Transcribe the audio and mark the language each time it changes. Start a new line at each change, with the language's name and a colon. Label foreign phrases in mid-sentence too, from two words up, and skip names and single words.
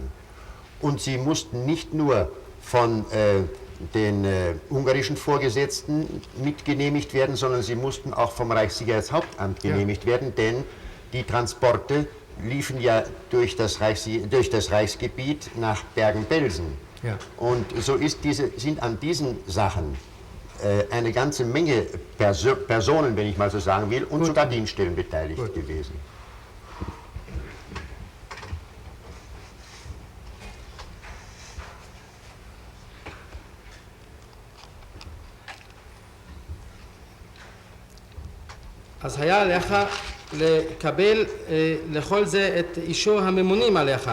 German: Und sie mussten nicht nur von den ungarischen Vorgesetzten mitgenehmigt werden, sondern sie mussten auch vom Reichssicherheitshauptamt genehmigt werden, denn die Transporte liefen ja durch das Reichsgebiet nach Bergen-Belsen. Ja. Und so sind an diesen Sachen eine ganze Menge Personen, wenn ich mal so sagen will, und sogar Dienststellen beteiligt gewesen.
Hebrew: אז היה עליך לקבל לכל זה את אישור הממונים עליך.